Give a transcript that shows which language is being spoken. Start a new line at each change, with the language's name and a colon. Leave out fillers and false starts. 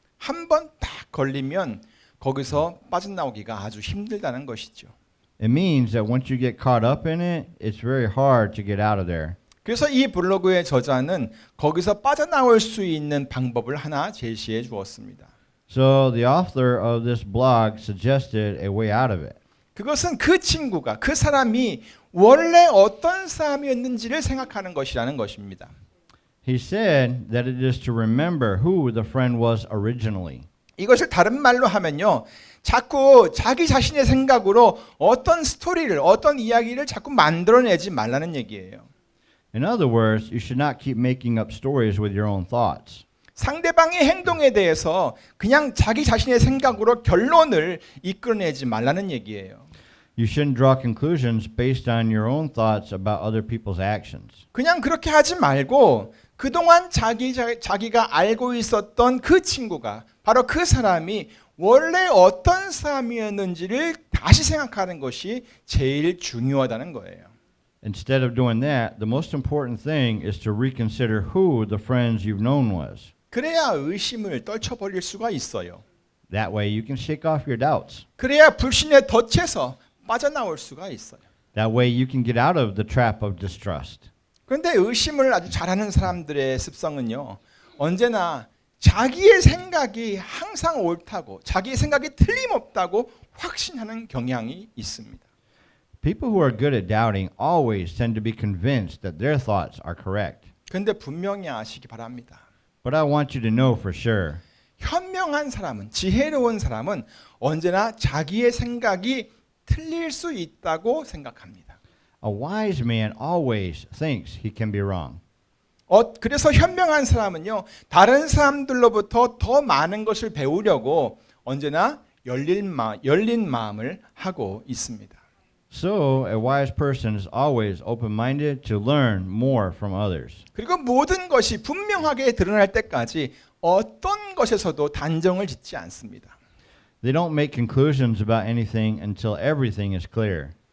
Korean: 한 번 딱 걸리면 거기서 빠져나오기가 아주 힘들다는 것이죠.
English: It means that once you get caught up in it, it's very hard to get out of there.
Korean: 그래서 이 블로그의 저자는 거기서 빠져나올 수 있는 방법을 하나 제시해 주었습니다.
English: So, the author of this blog suggested a way out of it.
Korean: 그것은 그 친구가, 그 사람이 원래 어떤 사람이었는지를 생각하는 것이라는 것입니다.
English: He said that it is to remember who the friend was originally.
Korean: 이것을 다른 말로 하면요, 자꾸 자기 자신의 생각으로 어떤 스토리를, 어떤 이야기를 자꾸 만들어내지 말라는 얘기예요.
English: In other words, you should not keep making up stories with your own thoughts.
Korean: 상대방의 행동에 대해서 그냥 자기 자신의 생각으로 결론을 이끌어내지 말라는 얘기예요.
English: You shouldn't draw conclusions based on your own thoughts about other people's actions.
Korean: 그냥 그렇게 하지 말고 그동안 자기가 알고 있었던 그 친구가 바로 그 사람이 원래 어떤 사람이었는지를 다시 생각하는 것이 제일 중요하다는 거예요.
English: Instead of doing that, the most important thing is to reconsider who the friends you've known was.
Korean: 그래야 의심을 떨쳐버릴 수가 있어요.
English: That way you can shake off your doubts.
Korean: 그래야 불신의 덫에서 빠져나올 수가 있어요.
English: That way you can get out of the trap of distrust.
Korean: 그런데 의심을 아주 잘하는 사람들의 습성은요, 언제나 자기의 생각이 항상 옳다고, 자기의 생각이 틀림없다고 확신하는 경향이 있습니다.
English: People who are good at doubting always tend to be convinced that their thoughts are correct.
Korean: 그런데 분명히 아시기 바랍니다.
English: But I want you to know for sure,
Korean: 현명한 사람은, 지혜로운 사람은 언제나 자기의 생각이 틀릴 수 있다고 생각합니다.
English: a wise man always thinks he can be wrong.
Korean: 그래서 현명한 사람은요, 다른 사람들로부터 더 많은 것을 배우려고 언제나 열린 마음을 하고 있습니다.
English: So, a wise person is always open-minded to learn more from others.
Korean: 그리고 모든 것이 분명하게 드러날 때까지 어떤 것에서도 단정을 짓지 않습니다.
English: They don't make conclusions about anything until everything is clear.